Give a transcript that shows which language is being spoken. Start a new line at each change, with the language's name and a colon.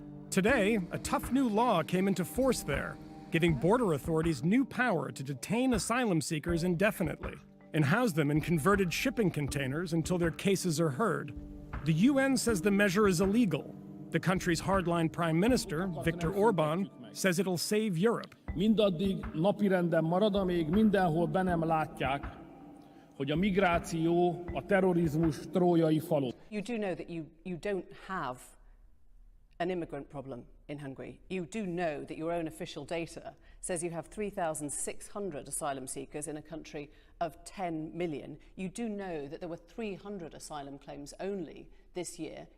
English: Today, a tough new law came into force there, giving border authorities new power to detain asylum seekers indefinitely and house them in converted shipping containers until their cases are heard. The UN says the measure is illegal. The country's hardline prime minister, Viktor Orbán, says it'll save Europe.
Hungarian: Mindaddig napirenden marad, amíg mindenhol be nem látják, hogy a migráció a terrorizmus trójai falu.
English: You do know that you don't have an immigrant problem in Hungary. You do know that your own official data says you have 3,600 asylum seekers in a country of 10 million. You do know that there were 300 asylum claims only this year.